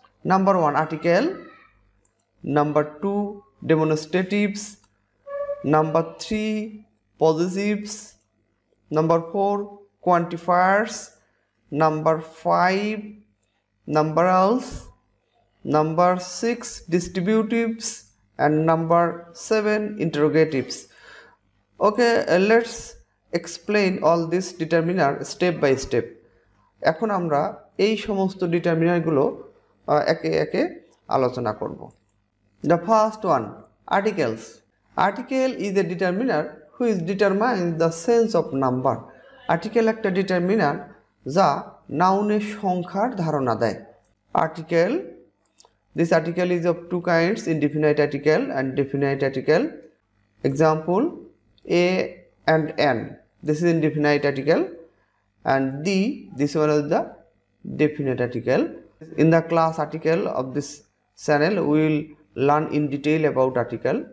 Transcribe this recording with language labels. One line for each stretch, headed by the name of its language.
English: Number 1 article, number 2 demonstratives, number 3 positives, number 4 quantifiers, number 5 numerals, number 6 distributives and number 7 interrogatives. Okay, let's explain all this determiner step by step.
Bangla: এখন আমরা এই সমস্ত ডিটারমিনারগুলো একে একে আলোচনা করব।
English: The first one, articles. Article is a determiner which determines the sense of number.
Bangla: Article একটা determiner যা নাউনের সংখ্যার ধারণা দেয়।
English: Article, this article is of two kinds, indefinite article and definite article. Example, a and n. This is indefinite article. and this one is the definite article. In the class article of this channel, we will learn in detail about article.